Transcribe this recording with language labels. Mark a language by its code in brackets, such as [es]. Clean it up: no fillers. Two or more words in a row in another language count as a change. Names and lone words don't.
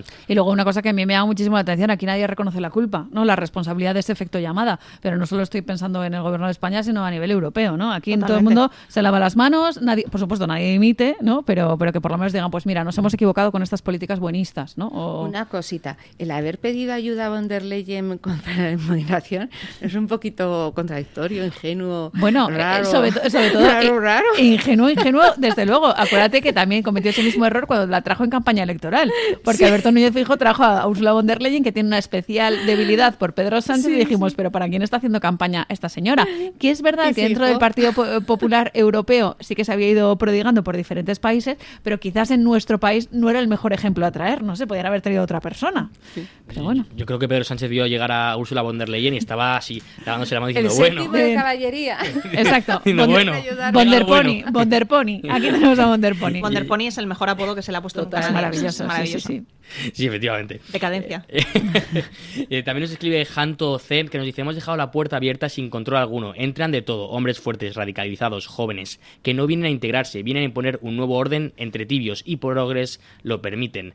[es] Y luego una cosa que a mí me llama muchísimo la atención: aquí nadie reconoce la culpa, ¿no? La responsabilidad de ese efecto llamada, pero no solo estoy pensando en el gobierno de España, sino a nivel europeo, ¿no? Aquí en todo el mundo se lava las manos, nadie, por supuesto nadie imite, ¿no? Pero que por lo menos digan, pues mira, nos hemos equivocado con estas políticas buenistas, ¿no? Una cosita, el haber pedido ayuda a von der Leyen contra la inmigración es un poquito contradictorio, ingenuo, bueno, raro, sobre todo raro. Ingenuo, desde luego. Acuérdate que también cometió ese mismo error cuando la trajo en campaña electoral, porque Alberto Núñez Feijóo trajo a Ursula von der Leyen, que tiene una especial debilidad por Pedro Sánchez, y dijimos, pero ¿para quién está haciendo campaña esta señora? Que es verdad que dentro del Partido Popular Europeo sí que se había ido prodigando por diferentes países, pero quizás en nuestro país no era el mejor ejemplo a traer, no sé, podrían haber traído otra persona. Pero bueno. Yo creo que Pedro Sánchez vio llegar a Ursula von der Leyen y estaba así, dándose la mano diciendo, bueno. Caballería. Exacto. Von der Pony. Aquí tenemos a Von der Pony. Von der Pony es el mejor apodo que se le ha puesto nunca. Es maravilloso. Sí. Sí, efectivamente. Decadencia. También nos escribe Janto C, que nos dice: hemos dejado la puerta abierta sin control alguno. Entran de todo, hombres fuertes, radicalizados, jóvenes, que no vienen a integrarse, vienen a imponer un nuevo orden entre tibios y progres lo permiten.